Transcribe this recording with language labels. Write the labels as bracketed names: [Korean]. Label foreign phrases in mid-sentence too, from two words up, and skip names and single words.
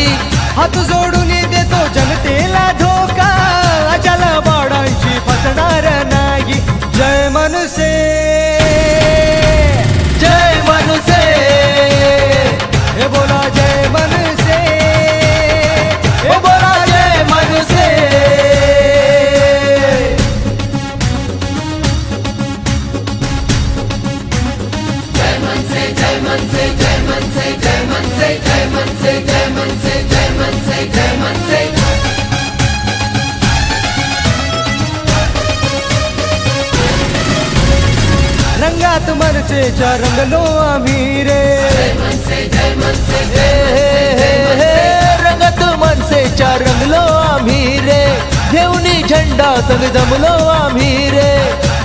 [Marathi] हात जोडून देतो जनतेला धोका अचाला बाडांशी फसणार नाही जय मनसे जय मनसे हे बोला जय मनसे हे बोला जय मनसे जय मन से जय मन से जय मन से जय मन से जय मन से जय मन से जय मन से जय मन से रंगात मनसेच्या रंगलो आम्ही रे जय मन से जय मन से जय मन से रंगत मनसेच्या रंगलो आम्ही रे घेऊन झेंडा संग जमलो आम्ही रे